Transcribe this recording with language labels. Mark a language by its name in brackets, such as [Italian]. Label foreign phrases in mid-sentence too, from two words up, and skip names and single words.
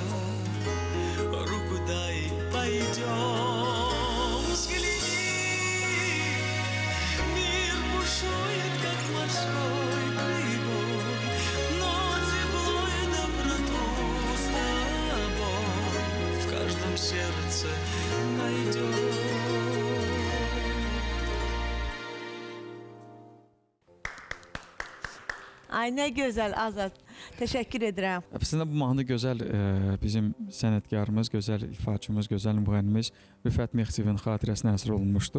[Russian] Руку дай, пойдем, взгляни. Мир бушует, как морской прибой, но тепло и доброту с тобой в каждом сердце найдем. [Azerbaijani] Ay nə gözəl Azad. Təşəkkür edirəm. Əslində bu mahnı gözəl bizim sənətkarımız, gözəl ifaçımız, gözəl müğənnimiz Rüfət Mexsivin xatirəsinə həsr olunmuşdu.